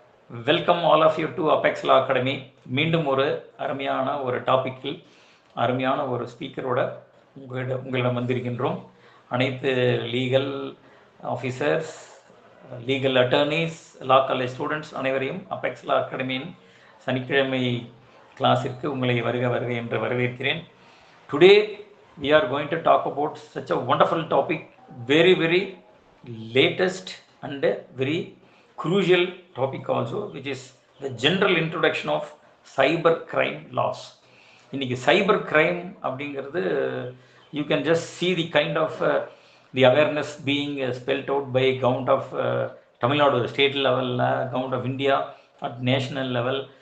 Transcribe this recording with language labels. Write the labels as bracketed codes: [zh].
[en] Welcome all of you to Apex Law Academy. [ta] மீண்டும் ஒரு அருமையான ஒரு டாபிக்கில் அருமையான ஒரு ஸ்பீக்கரோட உங்களிடம் வந்திருக்கின்றோம். அனைத்து லீகல் ஆஃபீஸர்ஸ், லீகல் அட்டர்னீஸ், லா காலேஜ் ஸ்டூடெண்ட்ஸ் அனைவரையும் அபெக்ஸ் லா அகாடமியின் சனிக்கிழமை கிளாஸிற்கு உங்களை வருக என்று வரவேற்கிறேன். [en] Today we are going to talk about such a wonderful topic, very latest and very crucial topic also, which is the general introduction of cyber crime laws. [ta] இன்னைக்கு cyber crime அப்படிங்கிறது [en] you can just see the kind of the awareness being spelled out by government of Tamil Nadu, state level, government of India at national level.